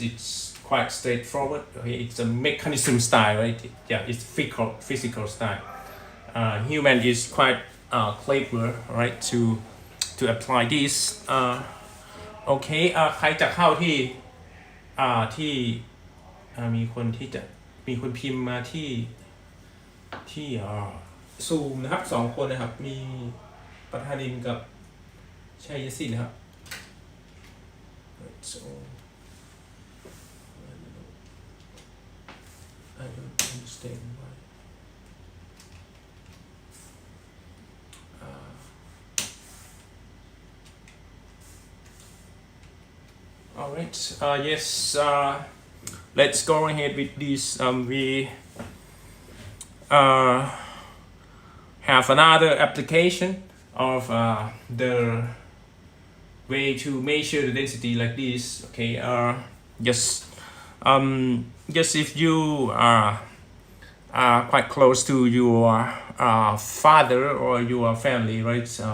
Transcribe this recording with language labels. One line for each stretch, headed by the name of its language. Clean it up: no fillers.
English: It's quite straightforward. Okay, it's a mechanism style, right? Yeah, it's physical style. Human is quite clever, right, to apply this.
Thai: Okay, ใครจะเข้าที่มีคนพิมพ์มาที่ซูมนะครับ2คนนะครับมีประธานินกับ ชัยศิลป์นะครับ
English: so I don't understand why alright yes let's go ahead with this. We have another application of the way to measure the density like this. Okay, just if you are quite close to your father or your family, right?